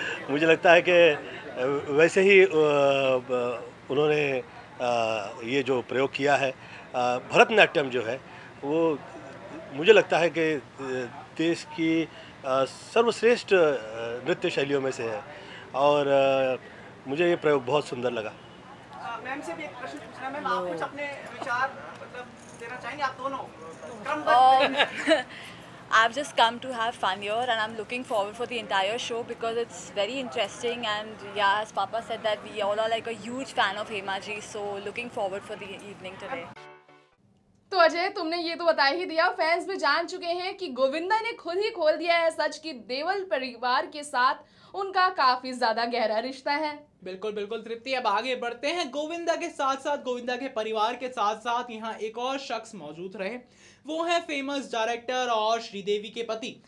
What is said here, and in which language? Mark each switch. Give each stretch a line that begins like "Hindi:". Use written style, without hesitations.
Hindi: मुझे लगता है कि वैसे ही उन्होंने ये जो प्रयोग किया है, भरतनाट्यम जो है वो मुझे लगता है कि देश की सर्वश्रेष्ठ नृत्य शैलियों में से है और मुझे ये प्रयोग बहुत सुंदर लगा। मैम से भी एक प्रश्न पूछना है। मैम, आप कुछ अपने विचार मतलब देना चाहेंगे? आप दोनों क्रमबद्ध।
English: I've just come to have fun here and I'm looking forward for the entire show because it's very interesting and yeah, as Papa said that we all are like a huge fan of Hema ji, so looking forward for the evening today.
Hindi: तो अजय, तुमने ये तो बता ही दिया, fans भी जान चुके हैं कि गोविंदा ने खुद ही खोल दिया है सच कि देवल परिवार के साथ उनका काफी ज्यादा गहरा रिश्ता है। बिल्कुल बिल्कुल तृप्ति, अब आगे बढ़ते हैं। गोविंदा के साथ साथ, गोविंदा के परिवार के साथ साथ यहाँ एक और शख्स मौजूद रहे, वो है फेमस डायरेक्टर और श्रीदेवी के पति